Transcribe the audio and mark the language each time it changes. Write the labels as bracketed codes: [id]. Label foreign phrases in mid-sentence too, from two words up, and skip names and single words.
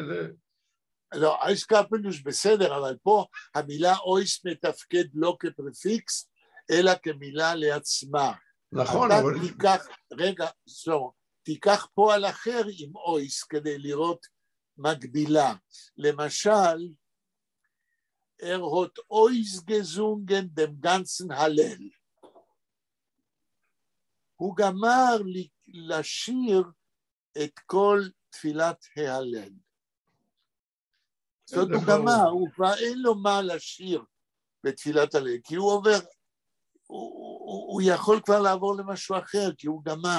[he] לא, [yi] אויס קפלוש [he] בסדר, אבל פה המילה אויס מתפקד לא כפרפיקס, אלא כמילה לעצמה. נכון, אבל... תיקח, רגע, תיקח פועל אחר עם אויס כדי לראות מקבילה. למשל, [yi] האָט אויס געזונגען דעם גאַנצן הלל. [he] הוא גמר לשיר את כל תפילת ההלל. זאת הוא גמר, הוא כבר אין לו מה לשיר בתפילת ההלל, כי הוא עובר, הוא יכול כבר לעבור למשהו אחר, כי הוא גמר.